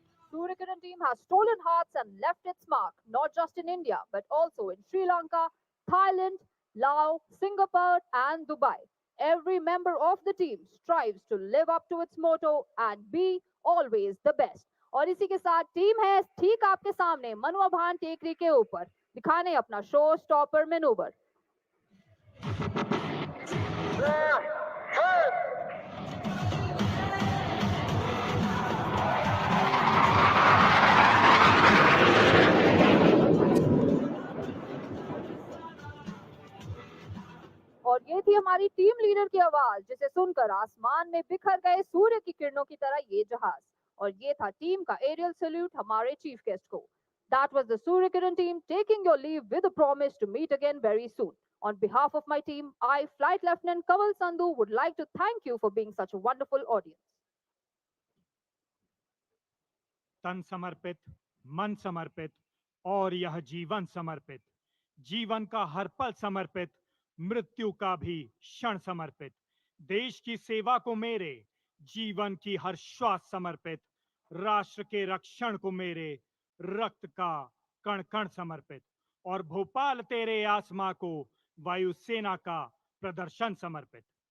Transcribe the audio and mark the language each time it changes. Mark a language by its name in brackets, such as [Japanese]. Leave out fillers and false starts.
[English] Suryakiran team has stolen hearts and left its mark, not just in India, but also in Sri Lanka, Thailand, Laos, Singapore, and Dubai. Every member of the team strives to live up to its motto and be always the best. [Hindi] और इसी के साथ team है ठीक आपके सामने मनुआ भान टेकरी के ऊपर दिखाने अपना शो स्टॉपर मैनूवर। और ये थी हमारी टीम लीडर की आवाज, जिसे सुनकर आसमान में बिखर गए सूर्य की किरणों की तरह ये जहाज। और ये था टीम का एरियल सैल्यूट हमारे चीफ गेस्ट को। [English] That was the Surya Kiran team taking your leave with a promise to meet again very soon. On behalf of my team, I, Flight Lieutenant Kaval Sandhu, would like to thank you for being such a wonderful audience. [Hindi] तन समर्पित, मन समर्पित और यह जीवन समर्पित, जीवन का हर पल समर्पित, मृत्यु का भी क्षण समर्पित, देश की सेवा को मेरे जीवन की हर श्वास समर्पित, राष्ट्र के रक्षण को मेरे रक्त का कण कण समर्पित और भोपाल तेरे आसमां को वायुसेना का प्रदर्शन समर्पित।